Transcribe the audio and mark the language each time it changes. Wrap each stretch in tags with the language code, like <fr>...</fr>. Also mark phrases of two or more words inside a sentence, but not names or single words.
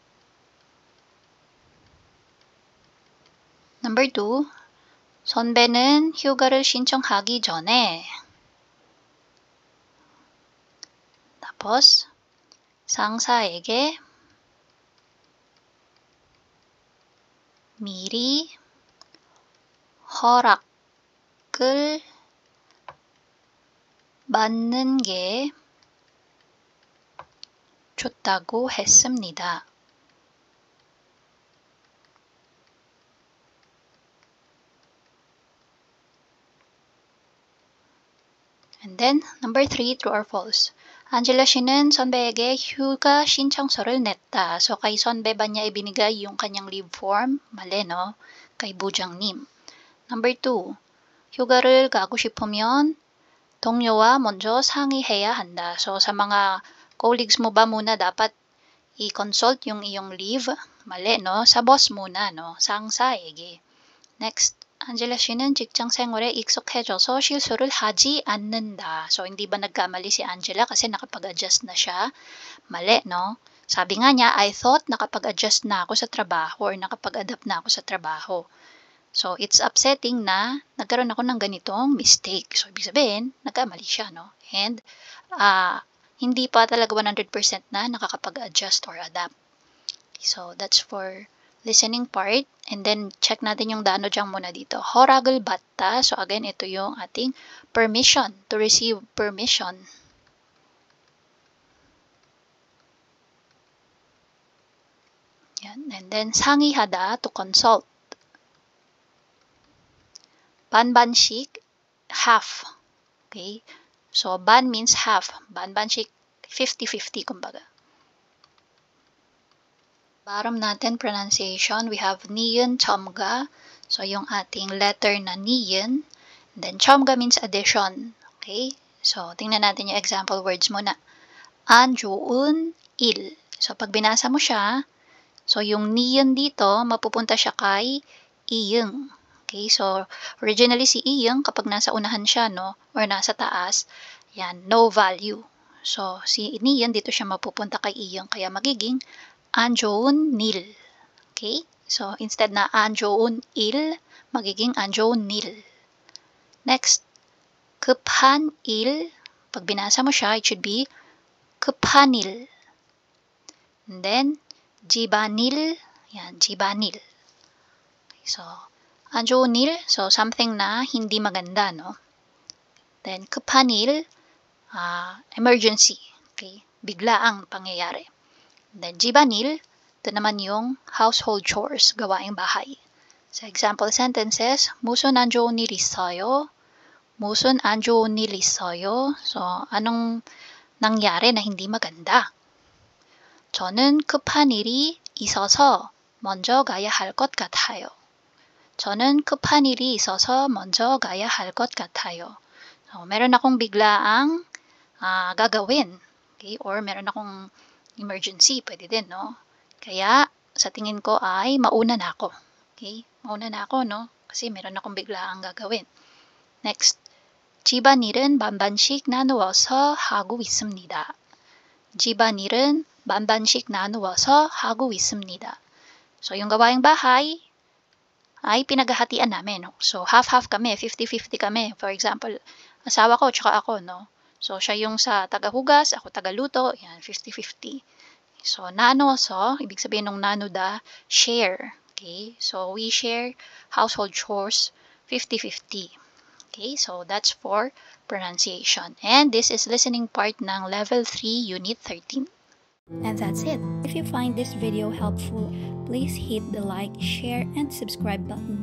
<ko>Number 2, 선배는 휴가를 신청하기 전에 tapos, 상사에게 미리 허락을 받는 게 좋다고 했습니다.</ko> <en>And then, number 3, true or false.</en> <ko>Angela 씨는 선배에게 휴가 신청서를 냈다.</ko> <tl>So, kay 선배 ba niya ibinigay yung kanyang</tl> <en>leave form?</en> <tl>Mali, no? Kay</tl> <ko>Bujang님. Number 2, 휴가를 가고 싶으면 동료와 먼저 상의해야 한다.</ko> <tl>So, sa mga colleagues mo ba muna dapat i-consult yung iyong leave? Mali, no? Sa boss muna, no? 상사에게.</tl> <ko>Next, Angela 씨는 직장 생활에 익숙해져서 실수를 하지 않는다.</ko> <tl>So, hindi ba nagkamali si Angela kasi nakapag-adjust na siya? Mali, no? Sabi nga niya,</tl> <en>I thought</en> <tl>nakapag-adjust na ako sa trabaho or nakapag-adapt na ako sa trabaho.</tl> <en>So, it's upsetting</en> <tl>na nagkaroon ako ng ganitong mistake. So, ibig sabihin, nagkamali siya, no? And, hindi pa talaga 100% na nakakapag-adjust or adapt.</tl> <en>So, that's for listening part. And then,</en> <tl>check natin yung danojang muna dito.</tl> <ko>허락을 받다.</ko> <en>So, again,</en> <tl>ito yung ating</tl> <en>permission, to receive permission.</en> <tl>Yan.</tl> <en>And then, 상의하다, to consult. 반반씩, half. Okay? So, ban means half.</en> <ko>반반씩, 50-50,</ko> <tl>kumbaga. Bottom natin,</tl> <en>pronunciation, we have ni은, 첨가.</en> <tl>So, yung ating letter na ni은.</tl> <en>Then, 첨가 means addition. Okay? So,</en> <tl>tingnan natin yung</tl> <en>example words</en> <tl>muna.</tl> <ko>안 좋은 일.</ko> <tl>So, pag binasa mo siya, so, yung ni은 dito, mapupunta siya kay iyeng. Okay? So, originally si iyeng, kapag nasa unahan siya, no? Or nasa taas, yan,</tl> <en>no value.</en> <tl>So, si ni은, dito siya mapupunta kay iyeng. Kaya magiging</tl> <ko>안 좋은 일.</ko> <tl>Okay? So, instead na</tl> <ko>안 좋은 일,</ko> <tl>magiging</tl> <ko>안 좋은 일. Next, 급한 일.</ko> <tl>Pag binasa mo siya,</tl> <en>it should be</en> <ko>급한 일.</ko> <en>And then,</en> <ko>집안일. Yan, 집안일. Okay, so, 안 좋은 일,</ko> <en>so something</en> <tl>na hindi maganda, no?</tl> <en>Then,</en> <ko>급한 일, emergency. Okay?</ko> <tl>Biglaang pangyayari. Then, 집안일, ito naman yung</tl> <en>household chores,</en> <tl>gawaing bahay.</tl> <en>Sa example sentences,</en> <ko>무슨 안 좋은 일 있어요? 무슨 안 좋은 일 있어요?</ko> <tl>So, anong nangyari na hindi maganda?</tl> <ko>저는 급한 일이 있어서 먼저 가야 할 것 같아요. 저는 급한 일이 있어서 먼저 가야 할 것 같아요.</ko> <tl>So, meron akong biglaang gagawin. Okay? Or meron akong emergency, pwede din, no? Kaya, sa tingin ko ay mauna na ako. Okay? Mauna na ako, no? Kasi meron akong biglaang gagawin. Next.</tl> <ko>집안일은 반반씩 나누어서 하고 있습니다. 집안일은 반반씩 나누어서 하고 있습니다.</ko> <tl>So, yung gawaing bahay ay pinaghahatian namin. No? So, half-half kami, 50-50 kami. For example, asawa ko tsaka ako, no? So, siya yung sa tagahugas, ako tagaluto, yan, 50-50. So, nanuoso, ibig sabihin ng nanuda, share. Okay?</tl> <en>So, we share household chores 50-50. Okay? So, that's for pronunciation. And this is listening part ng Level 3, Unit 13. And that's it. If you find this video helpful, please hit the like, share, and subscribe button.</en>